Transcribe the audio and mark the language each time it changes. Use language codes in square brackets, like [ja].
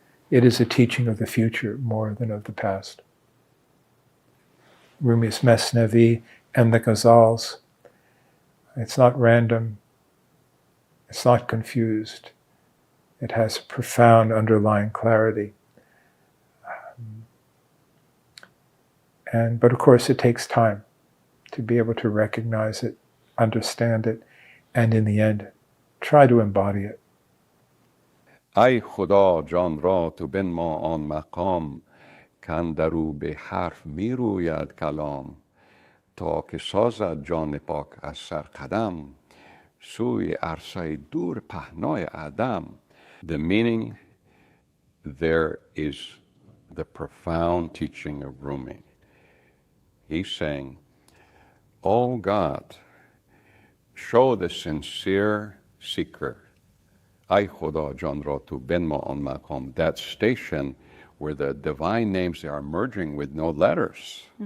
[en] It is a teaching of the future more than of the past. Rumi's Mesnevi and the Ghazals, it's not random, it's not confused, it has a profound underlying clarity. But of course, it takes time to be able to recognize it, understand it, and in the end, try to embody it. [fa] ای خدا جان را تو بنما آن مقام کاندرو به حرف می روید کلام تا که سازد جان پاک از سر قدم سوی عرصه دور پهنای عدم. [en] The meaning there is the profound teaching of Rumi. He's saying, oh God, show the sincere seeker, [fa] Ay Khuda Jan Ra Tu Benma [en] on Maqam, that station where the divine names they are merging with no letters.